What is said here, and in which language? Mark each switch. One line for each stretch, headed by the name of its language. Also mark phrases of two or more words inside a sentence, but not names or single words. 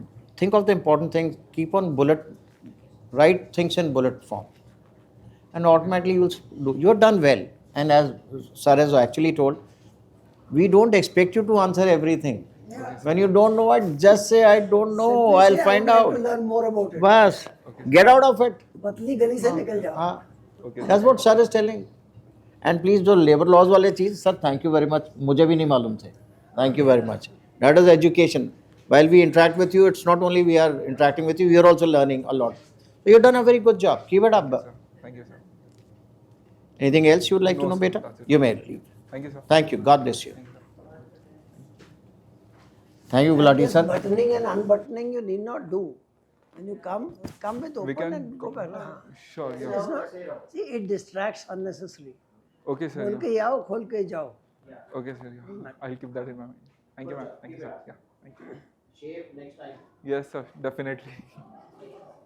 English: Think of the important things. Keep on write things in bullet form. And automatically you're done well. And as Sir has actually told, we don't expect you to answer everything. Yeah. When you don't know it, just say, I don't know, Simply I'll say, find I would like out. to learn more about it. Bas, Okay. get out of it.
Hindi: पतली गली से निकल जाओ. हाँ.
English: Okay. That's what Sir is telling. And please जो labor laws
Hindi: वाले चीज़,
English: Sir, thank you very much.
Hindi: मुझे भी नहीं मालूम थे.
English: Thank you very much. That is education. While we interact with you, it's not only we are interacting with you, we are also learning a lot. So you've done a very good job. Keep it up. Sir. Thank you, sir. Anything else you would like No, to know, sir, beta? that's it. You may leave. Thank you, sir. Thank you. God bless you. Thank you, sir. Thank you, Gulati This sir. buttoning and unbuttoning you need not do. When you come with We open can and go back. Sure, It's yeah. not, see, it distracts unnecessarily. Okay, sir.
Hindi: खोल
English: Yeah.
Hindi: के आओ, खोल के जाओ.
English: Okay, sir. Yeah. I'll keep that in my mind. Thank you, ma'am. Thank you, sir. Yeah. Thank you. Shape next time. Yes, sir. Definitely.